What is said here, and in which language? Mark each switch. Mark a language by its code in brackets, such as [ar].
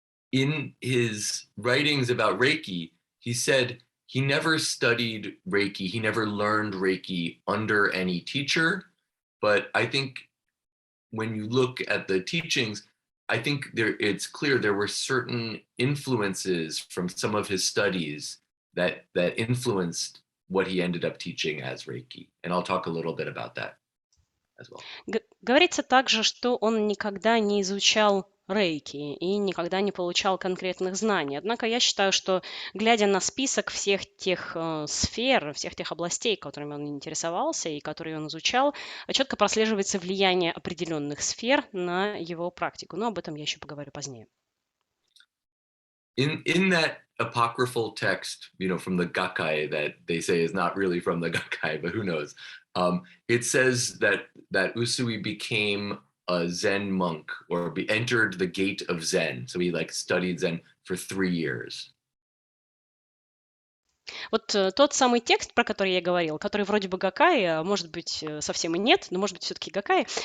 [en] In his writings about Reiki, he said he never studied Reiki, he never learned Reiki under any teacher, but I think when you look at the teachings, I think it's clear there were certain influences from some of his studies that influenced what he ended up teaching as Reiki. And I'll talk a little bit about that as well. [ru] Говорится также, что он никогда не изучал рейки и никогда не получал конкретных знаний. Однако я считаю, что, глядя на список всех тех сфер, всех тех областей, которыми он интересовался и которые он изучал, четко прослеживается влияние определенных сфер на его практику. Но об этом я еще поговорю позднее. [en] In that apocryphal text, from the Gakkai that they say is not really from the Gakkai, but who knows? It says that Usui became a Zen monk or entered the gate of Zen. So he studied Zen for 3 years. [ru] Вот тот самый текст, про который я говорил, который вроде бы Гакай, а может быть совсем и нет, но может быть все-таки Гакай.